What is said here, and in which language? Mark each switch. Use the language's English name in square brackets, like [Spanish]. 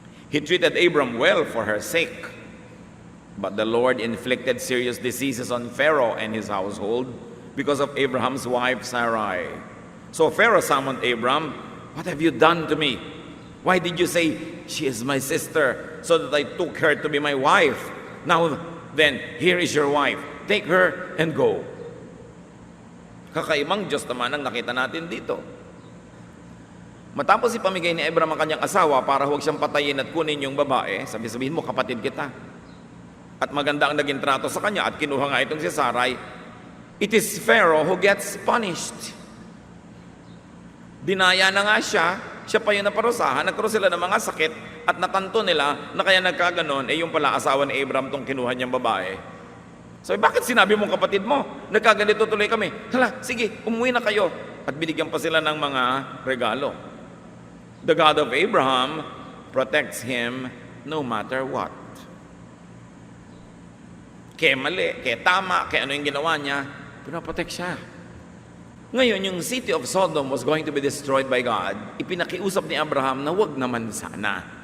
[English] He treated Abram well for her sake. But the Lord inflicted serious diseases on Pharaoh and his household because of Abraham's wife Sarai. So Pharaoh summoned Abram, "What have you done to me? Why did you say, 'She is my sister,' so that I took her to be my wife? Now then, here is your wife. Take her and go." [Filipino] Kakaibang Diyos naman ang nakita natin dito. Matapos ipamigay ni Abram ang kanyang asawa para huwag siyang patayin at kunin yung babae, sabihin mo, kapatid kita. At maganda ang naging trato sa kanya at kinuha nga itong si Sarai. [English] It is Pharaoh who gets punished. [Filipino] Dinaya na nga siya pa yung naparusahan, nagkaroon sila ng mga sakit at natanto nila na kaya nagkaganon, yung pala asawa ni Abram tong kinuha niyang babae. So, bakit sinabi mong kapatid mo? Nagkaganito tuloy kami. Hala, sige, umuwi na kayo. At binigyan pa sila ng mga regalo. [English] The God of Abraham protects him no matter what. [Filipino] Kaya mali, kaya tama, kaya ano yung ginawa niya, pinaprotect siya. Ngayon, yung [English] city of Sodom was going to be destroyed by God. [Filipino] Ipinakiusap ni Abraham na wag naman sana.